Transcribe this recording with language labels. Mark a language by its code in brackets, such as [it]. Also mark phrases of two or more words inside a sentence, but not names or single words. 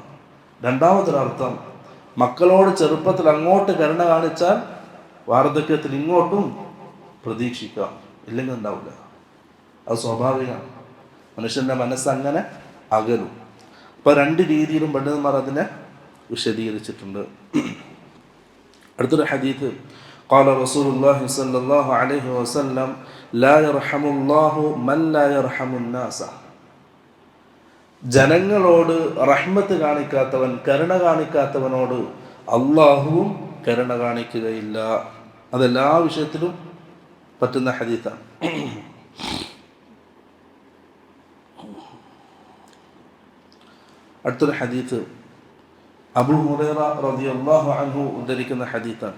[ml] രണ്ടാമതൊരർത്ഥം, മക്കളോട് ചെറുപ്പത്തിൽ അങ്ങോട്ട് കരുണ കാണിച്ചാൽ വാർദ്ധക്യത്തിൽ ഇങ്ങോട്ടും പ്രതീക്ഷിക്കാം, ഇല്ലെങ്കിൽ ഉണ്ടാവില്ല. അത് സ്വാഭാവികമാണ്. മനുഷ്യൻ്റെ മനസ്സങ്ങനെ അകലും. അപ്പോൾ 2 രീതിയിലും പണ്ഡിതന്മാർ അതിനെ വിശദീകരിച്ചിട്ടുണ്ട്. അടുത്തൊരു ഹദീത്ത്, [ar] قال رسول الله صلى الله عليه وسلم لا يرحم الله من لا يرحم الناس. [ml] ജനങ്ങളോട് റഹ്മത്ത് കാണിക്കാത്തവൻ, കരുണ കാണിക്കാത്തവനോട് അള്ളാഹുവും കരുണ കാണിക്കുകയില്ല. അതെല്ലാ വിഷയത്തിലും പറ്റുന്ന ഹദീത്താണ്. അടുത്തൊരു ഹദീത്ത് അബൂ ഹുറൈറ [ar] رضي الله عنه [ml] ഉദ്ധരിക്കുന്ന ഹദീത്താണ്.